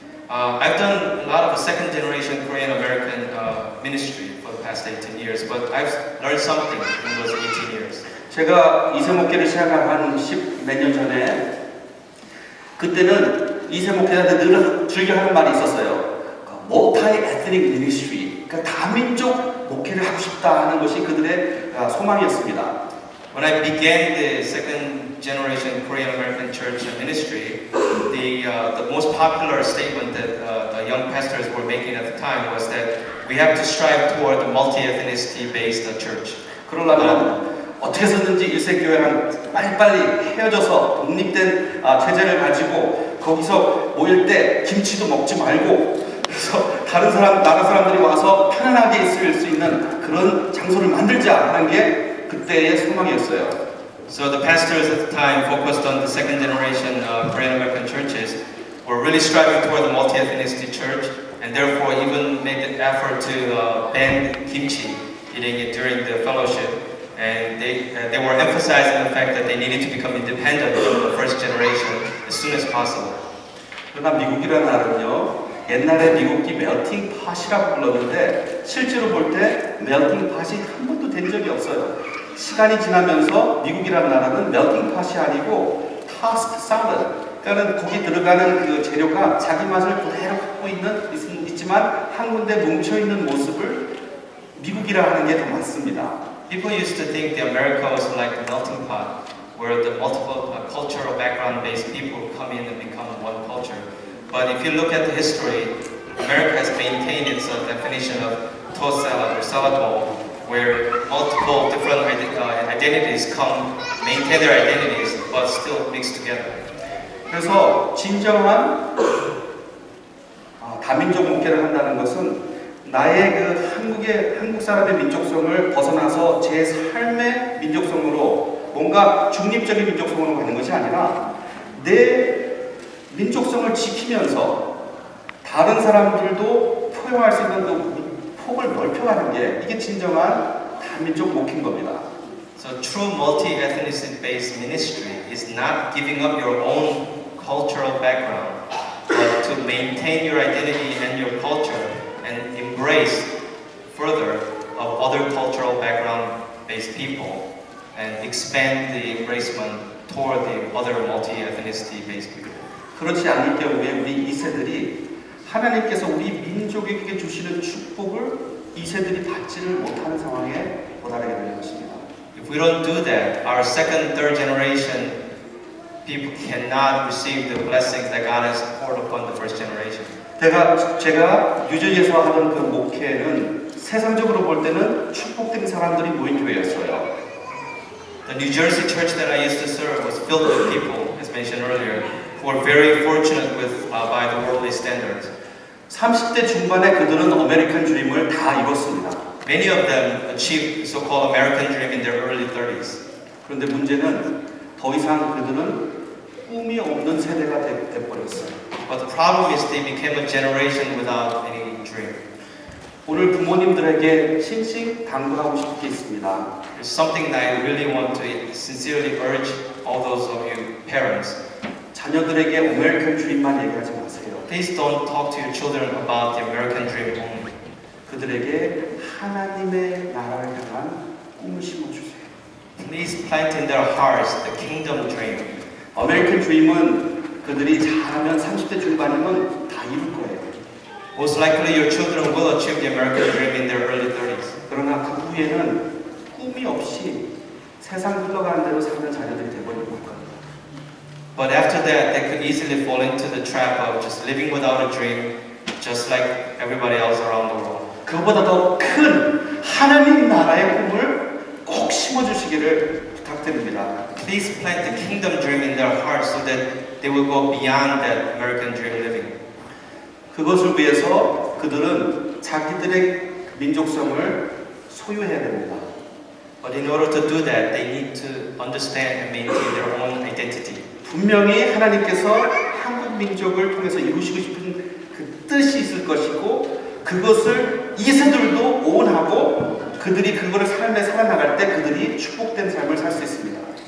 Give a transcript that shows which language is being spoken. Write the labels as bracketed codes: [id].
[en] I've done a lot of second generation Korean American ministry for the past 18 years, but I've learned something in those 18 years. [ko] 제가 이세 목회를 시작한 한 10 몇 년 전에 그때는 이세 목회자들 늘 즐겨 하는 말이 있었어요. [en] multi ethnic ministry, [ko] 그러니까 다민족 목회를 하고 싶다 하는 것이 그들의 소망이었습니다. [en] When I began the second generation Korean American church ministry, the most popular statement that the young pastors were making at the time was that we have to strive toward a multi-ethnicity based church. [ko] 그러려면 어떻게 해서든지 일세교회랑 빨리빨리 헤어져서 독립된 체제를 가지고 거기서 모일 때 김치도 먹지 말고 그래서 다른 나라 사람들이 와서 편안하게 있을 수 있는 그런 장소를 만들자 하는 게 그때의 소망이었어요. [en] So the pastors at the time focused on the second generation Korean American churches were really striving toward the multi-ethnicity church, and therefore even made the effort to ban kimchi eating it during the fellowship. And they were emphasizing the fact that they needed to become independent from the first generation as soon as possible. [ko] 그러나 미국이라는 나라는요, 옛날에 미국이 멜팅 팟이라고 불렀는데 실제로 볼 때 멜팅 팟이 한 번도 된 적이 없어요. 시간이 지나면서 미국이라는 나라는 멜팅 팟이 아니고 토스트 샐러드, 그러니까 거기 들어가는 그 재료가 자기 맛을 그대로 갖고 있지만 한 군데 뭉쳐 있는 모습을 미국이라 하는 게 더 많습니다. [en] People used to think that America was like a melting pot, where the multiple cultural background-based people come in and become one culture. But if you look at the history, America has maintained its definition of toast salad or salad bowl, where multiple different identities come, maintain their identities, but still mix together. [ko] 그래서 진정한 다민족 목회를 한다는 것은 나의 그 한국 사람의 민족성을 벗어나서 제 삶의 민족성으로 뭔가 중립적인 민족성으로 가는 것이 아니라 내 민족성을 지키면서 다른 사람들도 포용할 수 있는 그 폭을 넓혀가는 게 이게 진정한 다민족 목회인 겁니다. [en] So true multi-ethnicity based ministry is not giving up your own cultural background, but to maintain your identity and your culture and embrace further of other cultural background based people and expand the embracement toward the other multi-ethnicity based people. [ko] 그렇지 않을 경우에 우리 2세들이 하나님께서 우리 민족에게 주시는 축복을 2세들이 받지를 못하는 상황에 도달하게 되는 것입니다. [en] If we don't do that, our second, third generation people cannot receive the blessings that God has poured upon the first generation. [ko] 제가 뉴저지에서 하던 그 목회는 세상적으로 볼 때는 축복된 사람들이 모인 교회였어요. [en] The New Jersey church that I used to serve was filled with people, as mentioned earlier, who were very fortunate by the worldly standards. [ko] 30대 중반에 그들은 아메리칸 드림을 다 이뤘습니다. [en] Many of them achieved so-called American dream in their early 30s. [ko] 그런데 문제는 더 이상 그들은 꿈이 없는 세대가 돼버렸어요. [en] But the problem is they became a generation without any dream. [ko] 오늘 부모님들에게 신식 당부하고 싶은 게 있습니다. [en] There's something that I really want to sincerely urge all those of you parents. [ko] 자녀들에게 아메리칸 드림만 얘기하지 마세요. [en] Please don't talk to your children about the American dream only. [ko] 그들에게 하나님의 나라를 향한 꿈을 심어주세요. [en] Please plant in their hearts the kingdom dream. [ko] 아메리칸 드림은 그들이 잘하면 30대 중반이면 다 이룰 거예요. [en] Most likely your children will achieve the American dream in their early 30s. [ko] 그러나 그 후에는 꿈이 없이 세상 흘러가는 대로 사는 자녀들이 되버릴 겁니다. [en] But after that, they could easily fall into the trap of just living without a dream, just like everybody else around the world. [ko] 그보다 더 큰 하나님 나라의 꿈을 꼭 심어주시기를 부탁드립니다. [en] Please plant the kingdom dream in their hearts so that they will go beyond that American dream living. [ko] 그것을 위해서 그들은 자기들의 민족성을 소유해야 됩니다. [en] But in order to do that, they need to understand and maintain their own identity. [ko] 분명히 하나님께서 한국 민족을 통해서 이루시고 싶은 그 뜻이 있을 것이고 그것을 이세들도 오온하고 그들이 그거를 삶에 살아나갈 때 그들이 축복된 삶을 살 수 있습니다.